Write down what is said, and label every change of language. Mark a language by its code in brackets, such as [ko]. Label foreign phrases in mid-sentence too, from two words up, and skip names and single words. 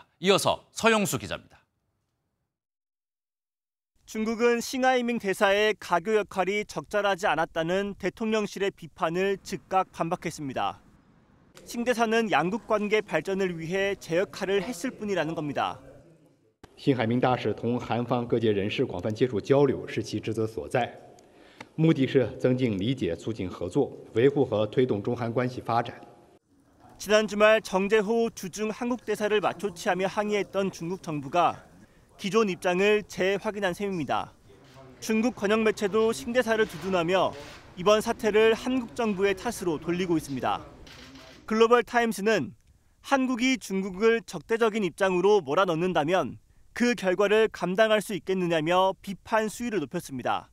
[ko] 이어서 서영수 기자입니다. 중국은 싱하이밍 대사의 가교 역할이 적절하지 않았다는 대통령실의 비판을 즉각 반박했습니다. 싱 대사는 양국 관계 발전을 위해 제 역할을 했을 뿐이라는 겁니다. [zh] 辛海明大使同韩方各界人士广泛接触交流是其职责所在，目的是增进理解、促进合作，维护和推动中韩关系发展。 [ko] 지난 주말 정재호 주중 한국 대사를 맞초치하며 항의했던 중국 정부가 기존 입장을 재확인한 셈입니다. 중국 관영 매체도 싱 대사를 두둔하며 이번 사태를 한국 정부의 탓으로 돌리고 있습니다. 글로벌 타임스는 한국이 중국을 적대적인 입장으로 몰아넣는다면 그 결과를 감당할 수 있겠느냐며 비판 수위를 높였습니다.